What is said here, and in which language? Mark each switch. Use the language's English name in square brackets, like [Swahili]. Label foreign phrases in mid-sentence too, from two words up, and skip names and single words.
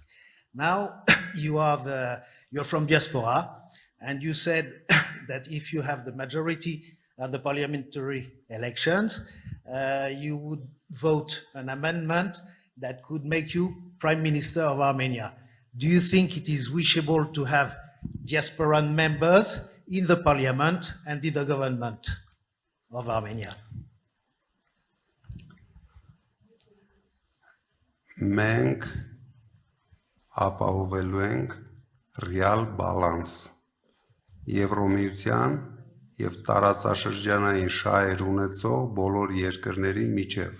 [English] Now you're from diaspora, and you said that if you have the majority at the parliamentary elections, you would vote an amendment that could make you Prime Minister of Armenia. Do you think it is wishable to have diasporan members in the parliament and in the government of Armenia? [Armenian] Մենք ապահովելու ենք ռեալ բալանս Եվրոմիության եւ տարածաշրջանային շահեր ունեցող բոլոր երկրների միջև։